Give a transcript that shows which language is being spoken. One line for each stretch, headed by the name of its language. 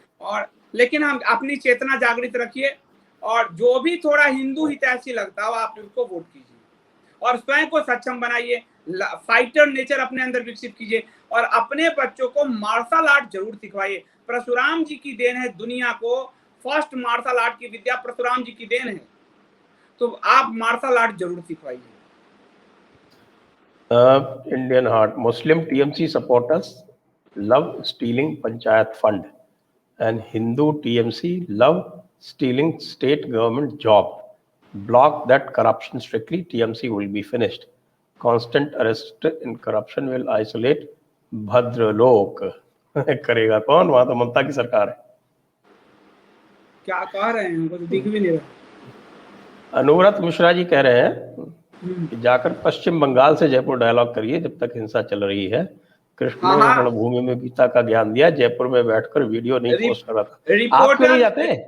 Hindi: और लेकिन हम अपनी चेतना जागृत रखिए और जो भी थोड़ा हिंदू हितैषी लगता हो आप उसको वोट कीजिए और स्वयं को सक्षम बनाइए, फाइटर नेचर अपने अंदर विकसित कीजिए और अपने बच्चों को मार्शल आर्ट जरूर सिखवाइए। परशुराम जी की देन है दुनिया को फर्स्ट मार्शल आर्ट की विद्या परशुराम जी की देन है, तो आप मार्शल आर्ट जरूर सिखवाइए।
English: Indian Heart, Muslim TMC supporters love stealing Panchayat fund, and Hindu TMC love stealing state government job. Block that corruption strictly, TMC will be finished. Constant arrest in corruption will isolate bhadralok.
Hindi: करेगा कौन? वहां तो ममता की सरकार है। क्या कह रहे हैं, हमको तो दिख भी नहीं रहा। अनुव्रत मिश्रा जी कह रहे हैं कि जाकर पश्चिम बंगाल से जयपुर डायलॉग करिए जब तक हिंसा चल रही है। कृष्ण ने रणभूमि में गीता का ज्ञान दिया, जयपुर में बैठकर वीडियो नहीं पोस्ट कर रहा था। आप क्यों नहीं जाते?